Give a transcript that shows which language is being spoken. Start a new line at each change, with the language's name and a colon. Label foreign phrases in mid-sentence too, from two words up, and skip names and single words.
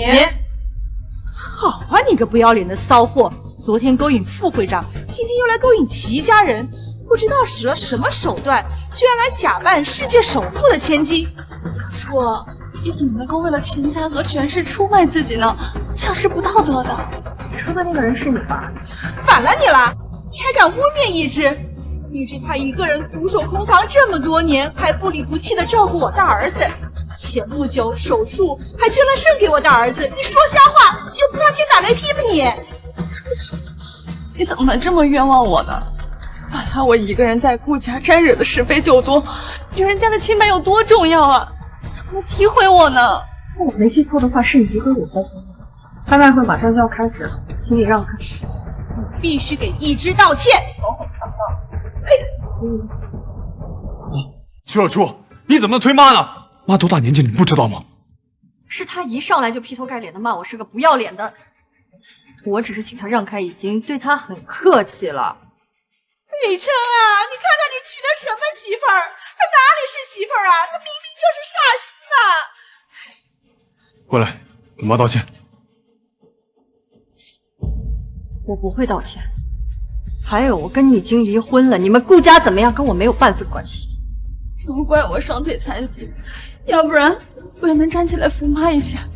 Chinese: 好啊，你個不要臉的騷貨！昨天勾引副會長，今天又來勾引齊家人，不知道使了什麼手段，居然來假扮世界首富的千金。初，你怎麼能夠為了錢財和權勢出賣自己呢？這樣是不道德的。你說的那個人是你吧？反了你了！你還敢污蔑一之？一之他一個人獨守空房這麼多年，還不離不棄地照顧我大兒子。前不久手術還捐了腎給我大兒子，你說瞎話，你就不怕天打雷劈了你？你怎麼能這麼冤枉我呢？本來我一個人在顧家沾惹的是非就多，女人家的清白有多重要啊！你怎麼能诋毀我呢？我沒記錯的話，是你詆毀我在先。拍賣會馬上就要開始了，請你讓開。你必須給一之道歉。齊若初，你怎麼能推媽呢？媽多大年紀，你不知道嗎？是他一上來就劈頭蓋臉的罵我是個不要臉的，我只是請他讓開，已經對他很客氣了。北辰啊，你看看你娶的什麼媳婦兒？她哪裡是媳婦兒啊？她明明就是煞星啊！过來，給媽道歉。我不會道歉。還有，我跟你已經離婚了，你們顧家怎麼樣，跟我沒有半分關係。都怪我雙腿殘疾，要不然我也能站起來扶媽一下。